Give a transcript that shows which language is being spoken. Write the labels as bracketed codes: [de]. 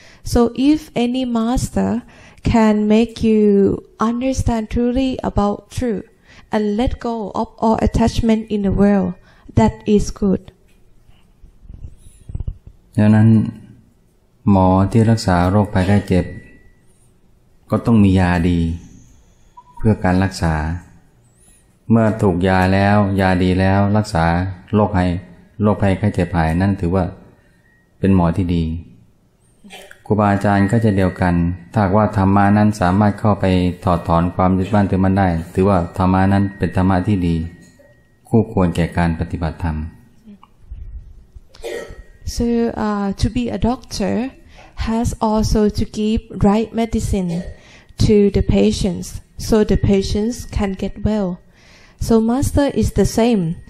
[en] So if any master can make you understand truly about truth and let go of all attachment in the world, that is good. [th] ดังนั้นหมอที่รักษาโรคภัยไข้เจ็บก็ต้องมียาดีเพื่อการรักษาเมื่อถูกยาแล้วยาดีแล้วรักษาโรคภัยไข้เจ็บหายนั่นถือว่าเป็นหมอที่ดีครูบาอาจารย์ก็จะเดียวกันถ้าว่าธรรมะนั้นสามารถเข้าไปถอดถอนความยึดมั่นถือมั่นได้ถือว่าธรรมะนั้นเป็นธรรมะที่ดีคู่ควรแก่การปฏิบัติธรรม [en] So to be a doctor has also to give right medicine to the patients so the patients can get well.So master is the same.